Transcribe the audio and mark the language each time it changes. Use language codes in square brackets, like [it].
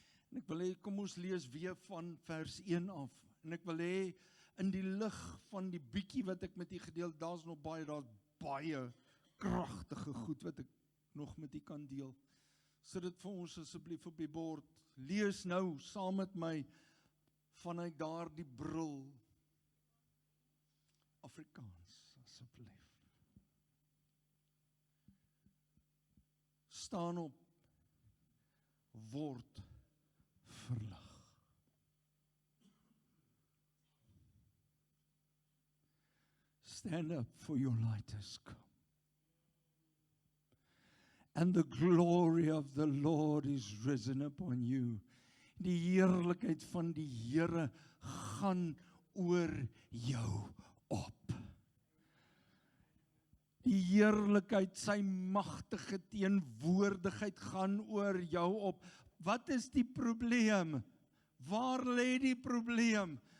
[af] En ek wil hê, kom ons lees weer van vers 1 af, en ek wil hê, in die lig van die bietjie wat ek met u gedeel, daar's baie kragtige goed wat ek nog met u kan deel. Sit dit vir ons asseblief op die bord. Lees nou saam met my vanuit daardie bril. Afrikaans, asseblief. Staan op. word verlig. [en] Stand up, for your light has come. And the glory of the Lord is risen upon you. [af] Die heerlikheid van die Here gaan oor jou op. Die heerlikheid, sy magtige teenwoordigheid gaan oor jou op. Wat is die probleem? Waar lê die probleem?